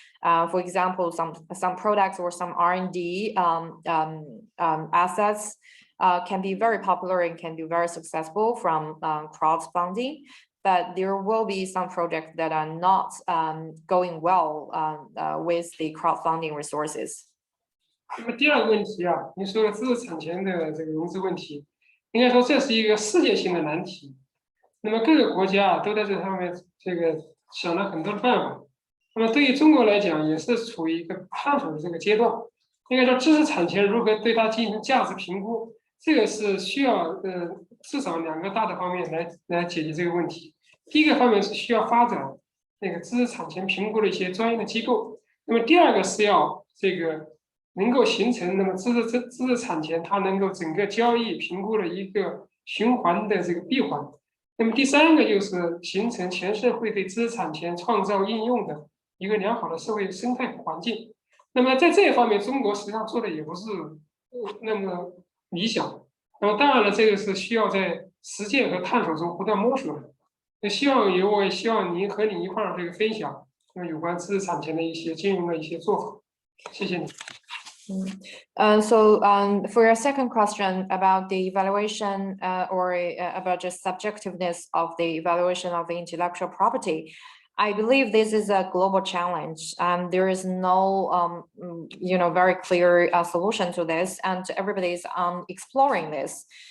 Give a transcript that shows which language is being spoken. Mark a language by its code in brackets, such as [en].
[en] For example, some products or some R&D assets can be very popular and can be very successful from crowdfunding. But there will be some projects that are not going well with the crowdfunding resources. [zh] 那么第二个问题啊，您说的知识产权的这个融资问题，应该说这是一个世界性的难题。那么各个国家都在这上面这个想了很多的办法。那么对于中国来讲，也是处于一个探索的这个阶段。应该说知识产权如何对它进行价值评估，这个是需要至少2个大的方面来解决这个问题。第一个方面是需要发展那个知识产权评估的一些专业的机构，那么第二个是要这个能够形成那么知识产权它能够整个交易评估的一个循环的这个闭环，那么第3个就是形成全社会对知识产权创造应用的一个良好的社会生态环境。那么在这一方面，中国实际上做的也不是那么理想。那么当然了，这个是需要在实践和探索中不断摸索的。我也希望您和你一块儿这个分享有关知识产权的一些金融的一些做法。谢谢你。 [en] So for your second question about the evaluation or about just subjectiveness of the evaluation of the intellectual property, I believe this is a global challenge, and there is no, very clear solution to this, and everybody is exploring this.